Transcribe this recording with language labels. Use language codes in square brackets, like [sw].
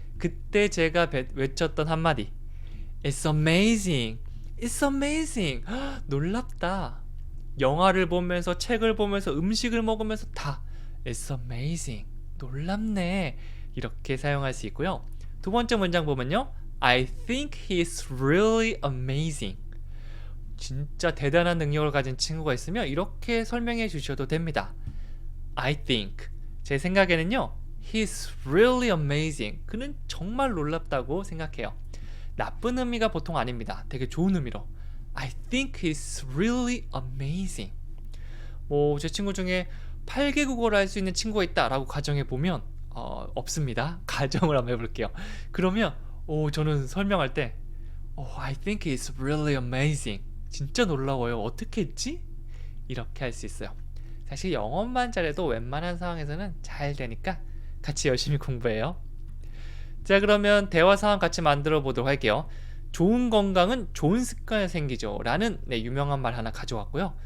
[ko] 그때 제가 외쳤던 한마디. [en] It's amazing. It's amazing. [ko] 놀랍다. 영화를 보면서 책을 보면서 음식을 먹으면서 다 [en] It's amazing. [ko] 놀랍네. 이렇게 사용할 수 있고요. 두 번째 문장 보면요. [en] I think he's really amazing. [ko] 진짜 대단한 능력을 가진 친구가 있으면 이렇게 설명해 주셔도 됩니다. [en] I think. [ko] 제 생각에는요. [en] He's really amazing. [ko] 그는 정말 놀랍다고 생각해요. 나쁜 의미가 보통 아닙니다. 되게 좋은 의미로. [en] I think he's really amazing. [ko] 제 친구 중에 8개 국어를 할 수 있는 친구가 있다라고 가정해 보면 없습니다. 가정을 한번 해볼게요. 그러면 저는 설명할 때 [en] I think he's really amazing. [ko] 진짜 놀라워요. 어떻게 했지? 이렇게 할 수 있어요. 사실 영어만 잘해도 웬만한 상황에서는 잘 되니까 같이 열심히 공부해요. 자, 그러면 대화 상황 같이 만들어 보도록 할게요. 좋은 건강은 좋은 습관에 생기죠 라는 유명한 말 하나 가져왔고요.